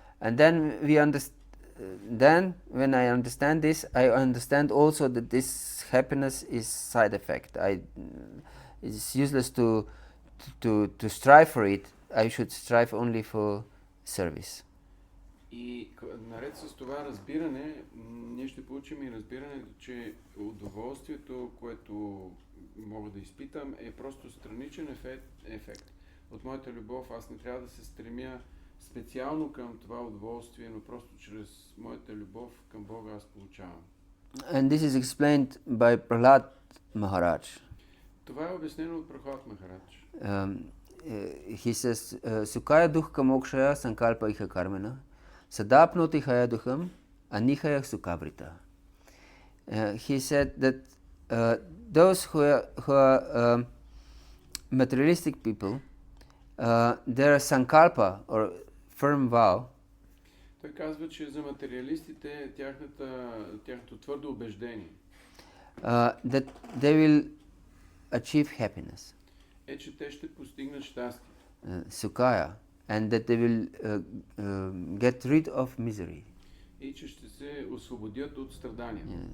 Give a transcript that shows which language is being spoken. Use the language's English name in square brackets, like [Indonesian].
[English] And then then when I understand this, I understand also that this happiness is side effect. It's useless to strive for it. I should strive only for service. [Bulgarian] И наред с това разбиране, ние ще получим и разбирането, че удоволствието, което мога да изпитам, е просто страничен ефект от моята любов. Аз не трябва да се стремя специално към това удоволствие, но просто чрез моята любов към Бога аз получавам. [English] And this is explained by Prahlad Maharaj. [Bulgarian] Това е обяснено от Прахлад Махарадж. [English] He says, [Sanskrit] Sukaya dukkha mokshaya sankalpa iha karmena sadapnoti haya dukham anihaya sukavrita. [English] He said that those who are materialistic people, their sankalpa or firm vow, [Bulgarian] той казва, че за материалистите тяхното твърдо убеждение, [English] that they will achieve happiness, [Bulgarian] е, че те ще постигнат щастие, [English] sukaya, and that they will get rid of misery, [Bulgarian] и че ще се освободят от страдания.